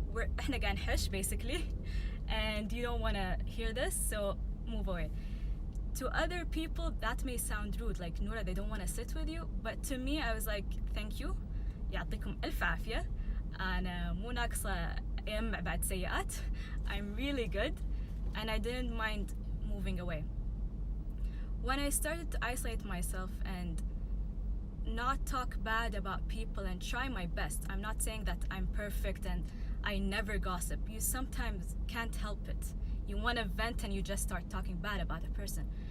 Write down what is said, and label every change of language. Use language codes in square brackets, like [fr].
[ar] إحنا قاعد نحش [en] basically, and you don't want to hear this, so move away. To other people, that may sound rude, like, Nora, they don't want to sit with you. But to me, I was like, thank you. [ar] يعطيكم ألف عافية. أنا مو ناقصة أيام بعد سيئات. [en] I'm really good, and I didn't mind moving away. When I started to isolate myself and not talk bad about people and try my best, I'm not saying that I'm perfect and I never gossip. You sometimes can't help it. You want to vent and you just start talking bad about a person.